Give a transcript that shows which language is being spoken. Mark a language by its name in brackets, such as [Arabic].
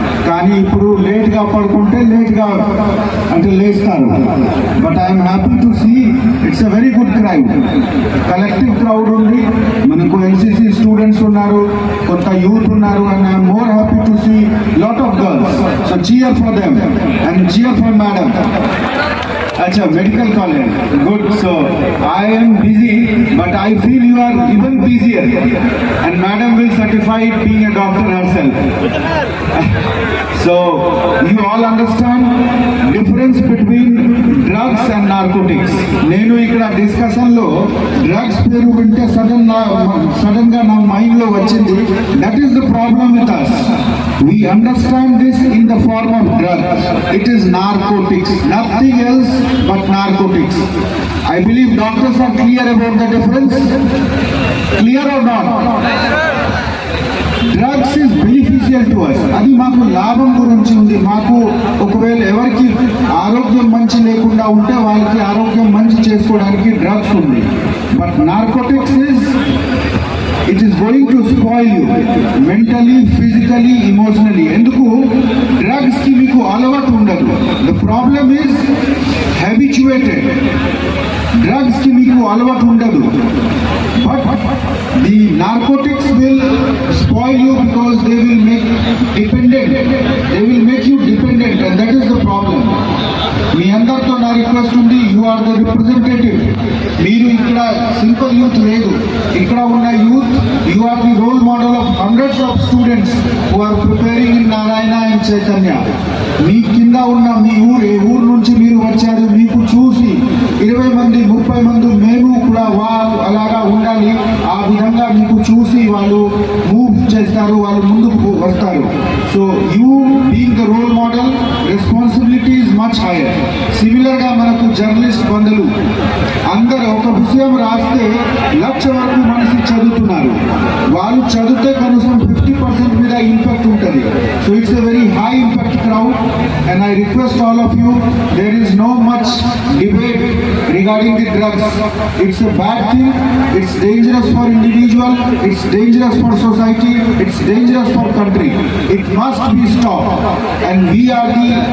[Telugu] కానీ ఇప్పుడు లేట్గా పడుకుంటే లేట్గా అంటే లేస్తారు. [English] but I'm happy to see it's a very good crowd, collective crowd [Telugu] ఉంది. మనకు ఎన్సీసీ స్టూడెంట్స్ ఉన్నారు, కొంత యూత్ ఉన్నారు. [English] And I'm more happy to see lot of girls. So cheer for them and cheer for madam. Acha, medical college, good. So I am busy, but I feel you are even busier, and madam will certify being a doctor herself. So you all understand difference between drugs and narcotics. [Telugu] నేను ఇక్కడ discussion లో drugs పేరు వింటే sudden గా నా mind లో వచ్చింది. [English] That is the problem with us. We understand this in the form of drugs. It is narcotics, nothing else but narcotics. I believe doctors are clear about the difference. Clear or not? Drugs is beneficial to us. [Telugu] అది మాకు లాభం గురించి ఉంది. మాకు ఒకవేళ ఎవరికి ఆరోగ్యం మంచి లేకుండా ఉంటే వాళ్ళకి ఆరోగ్యం మంచి చేసుకోవడానికి డ్రగ్స్ ఉంది. [English] But narcotics is it is going to spoil you mentally, physically, emotionally. [Telugu] ఎందుకు? డ్రగ్స్ కి మీకు అలవాటు ఉండదు. [English] The problem is habituated. [Telugu] Drugs కి మీకు అలవాటు ఉండదు. [English] But the narcotics will spoil you because they will make dependent. They will make you dependent, and that is the problem. [Telugu] మీ అందరితో నా రిక్వెస్ట్ ఉంది, [English] You are the representative. [Telugu] మీరు ఇక్కడ simple youth లేదు. ఇక్కడ ఉన్న [English] Youth, you are the role model of hundreds of students who are preparing in Narayana and Chaitanya. [Telugu] మీ కింద ఉన్న మీ ఊరు, ఏ ఊరు నుంచి మీరు వచ్చారు, మీకు చూసి 20 మంది 30 మంది మేము కూడా వాళ్ళు అలాగా ఉండాలి. ఆ విధంగా మీకు చూసి వాళ్ళు మూవ్ చేస్తారు, వాళ్ళు ముందుకు వస్తారు. [English] So you being the role model, responsibility is much higher. [Telugu] సిమిలర్గా మనకు జర్నలిస్ట్ బంధువులు అందరూ ఒక విషయం రాస్తే 1,00,000 వరకు మనిషి చదువుతున్నారు. వాళ్ళు చదివితే కనీసం 50% మీద ఇంపాక్ట్ ఉంటుంది. [English] So it's a very high impact crowd, and I request all of you, there is no much debate regarding the drugs. It's a bad thing. It's dangerous for individual, it's dangerous for society, it's dangerous for country. It must be stopped, and we are the